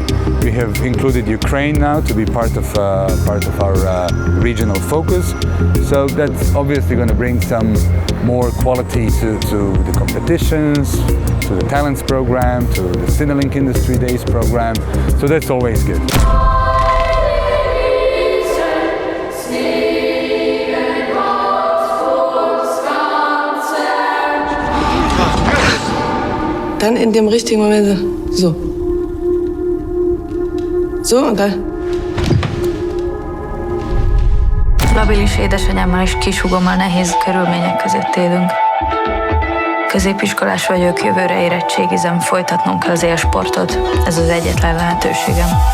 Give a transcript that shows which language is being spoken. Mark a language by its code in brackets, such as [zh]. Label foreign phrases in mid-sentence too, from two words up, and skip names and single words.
[en] We have included Ukraine now to be part of our regional focus. So that's obviously going to bring some more quality to the competitions, to the talents program, to the Cinelink Industry Days program. So that's always good. [de] Dann in dem richtigen Moment so. So und dann. [hu] Labilis édesanyámmal és kisugommal nehéz körülmények között élünk. Középiskolás vagyok, jövőre érettségizem, folytatnom kell az élsportot. Ez az egyetlen lehetőségem.